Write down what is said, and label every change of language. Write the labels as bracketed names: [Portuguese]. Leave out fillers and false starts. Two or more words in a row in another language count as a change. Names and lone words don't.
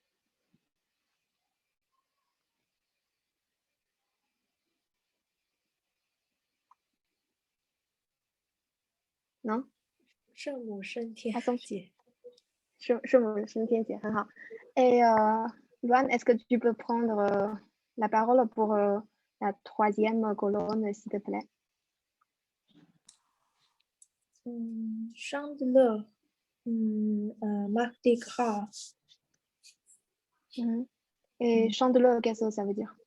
[French] Non? [Chinese] 圣母升天 [French] Assomption. [Chinese] 节，圣母升天节，很好。 [French] Et Luan, est-ce que tu peux prendre la parole pour la troisième colonne, s'il te plaît? [Chinese] 商德勒，Mardi Gras， [French] Et chandeleur, qu'est-ce que ça veut dire?